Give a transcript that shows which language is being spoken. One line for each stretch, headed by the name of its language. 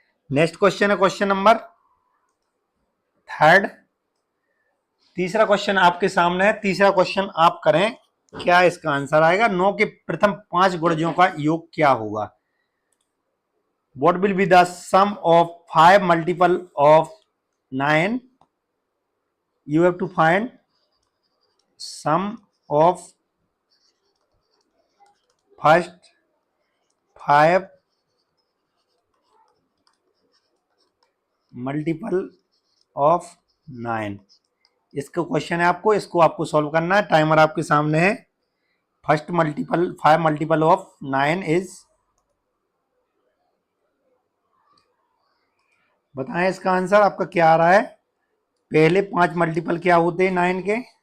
Hindi: Next question है question number 3। तीसरा question आपके सामने है। तीसरा क्वेश्चन आप करें, क्या इसका आंसर आएगा। 9 के प्रथम 5 गुणजों का योग क्या होगा।
English: What will be the sum of 5 multiple of 9? You have to find sum of first 5 multiple of 9।
Hindi: इसका क्वेश्चन है आपको, इसको आपको सॉल्व करना है। टाइमर आपके सामने है।
English: first multiple 5 multiple of 9 is,
Hindi: बताएं इसका आंसर आपका क्या आ रहा है। पहले 5 मल्टीपल क्या होते हैं 9 के।